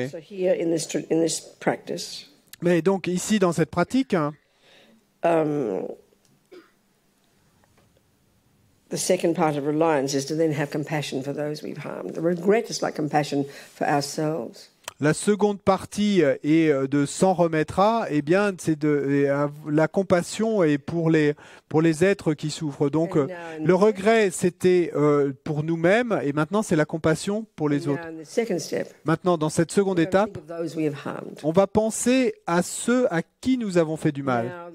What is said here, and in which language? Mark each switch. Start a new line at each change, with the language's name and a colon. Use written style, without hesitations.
English: So here in this practice,
French: Mais donc ici dans cette pratique,
English: the second part of reliance is to then have compassion for those we've harmed. The regret is like compassion for ourselves.
French: La seconde partie est de s'en remettra, eh bien, c'est la compassion est pour les êtres qui souffrent. Donc, le regret, c'était pour nous-mêmes, et maintenant, c'est la compassion pour les autres. Maintenant, dans cette seconde étape, on va penser à ceux à qui nous avons fait du mal.